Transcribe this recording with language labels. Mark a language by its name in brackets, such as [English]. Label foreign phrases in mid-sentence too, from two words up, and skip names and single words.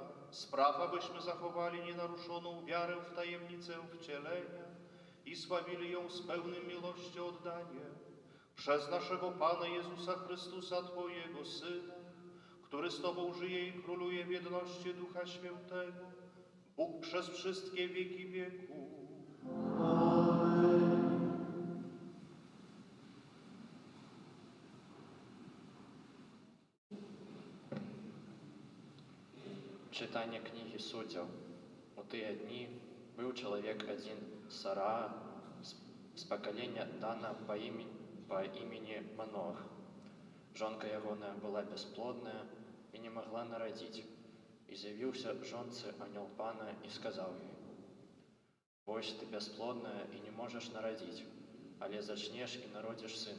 [Polish] Spraw, abyśmy zachowali nienaruszoną wiarę w tajemnicę wcielenia i sławili ją z pełnym miłości oddaniem. Przez naszego Pana Jezusa Chrystusa, Twojego Syna, który z Tobą żyje i króluje w jedności Ducha Świętego, Bóg przez wszystkie wieki wieków. Amen. [Ukrainian] Читання книги Суддів. У ті дні був чоловік один Сара з покоління Дана по імені [Belarusian] па імені [Ukrainian] Манох. [Belarusian] Жонка ягоная была бясплодная і не магла нарадзіць. І з'явіўся жонцы анёл Пана і сказаў ёй: «Вось ты бясплодная і не можаш нарадзіць, але зачнеш і народзіш сына.